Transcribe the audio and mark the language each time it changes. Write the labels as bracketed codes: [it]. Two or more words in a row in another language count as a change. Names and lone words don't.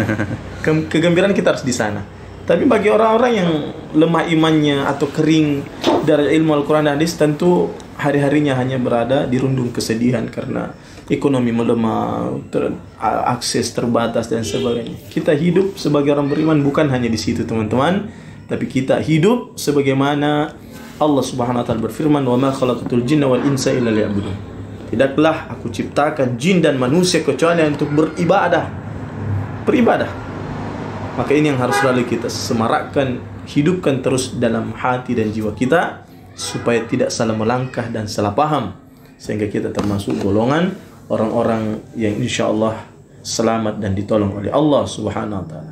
[id] Kegembiraan kita harus di sana. Tapi bagi orang-orang yang lemah imannya atau kering dari ilmu Al-Quran dan Hadis, tentu hari-harinya hanya berada di rundung kesedihan karena ekonomi melemah, akses terbatas dan sebagainya. Kita hidup sebagai orang beriman bukan hanya di situ, teman-teman, tapi kita hidup sebagaimana Allah [ar] سبحانه وتعالى [id] berfirman, [ar] "وما خلقت الجن والإنس إلا ليعبدون." [id] Tidaklah aku ciptakan jin dan manusia kecuali untuk beribadah. Maka ini yang harus selalu kita semarakkan, hidupkan terus dalam hati dan jiwa kita supaya tidak salah melangkah dan salah paham, sehingga kita termasuk golongan orang-orang yang [ar] إن شاء الله [id] selamat dan ditolong oleh Allah [ar] سبحانه وتعالى.